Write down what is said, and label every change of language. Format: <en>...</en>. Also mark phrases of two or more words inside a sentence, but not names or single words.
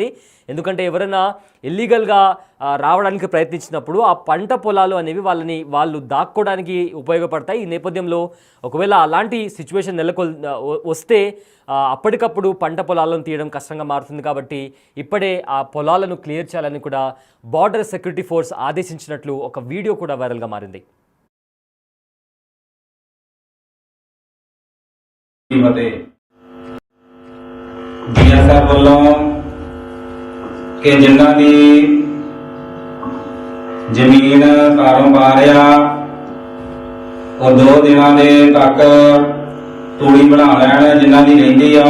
<te>ఎందుకంటే ఎవరైనా ఇల్లీగల్గా రావడానికి ప్రయత్నించినప్పుడు ఆ పంట పొలాలు అనేవి వాళ్ళు దాక్కోవడానికి ఉపయోగపడతాయి. ఈ నేపథ్యంలో ఒకవేళ అలాంటి సిచ్యువేషన్ వస్తే అప్పటికప్పుడు పంట పొలాలను తీయడం కష్టంగా మారుతుంది. కాబట్టి ఇప్పుడే ఆ పొలాలను క్లియర్ చేయాలని కూడా బార్డర్ సెక్యూరిటీ ఫోర్స్ ఆదేశించినట్లు ఒక వీడియో కూడా వైరల్గా మారింది.</te> <pa>BSF ਵੱਲੋਂ ਕਿ ਜਿਨ੍ਹਾਂ ਦੀ ਜ਼ਮੀਨ ਕਾਰੋਬਾਰ ਆ ਉਹ 2 ਦਿਨਾਂ ਦੇ ਤੱਕ ਤੂੜੀ ਬਣਾ ਲੈਣ ਜਿਨ੍ਹਾਂ ਦੀ ਰਹਿੰਦੀ ਆ।</pa>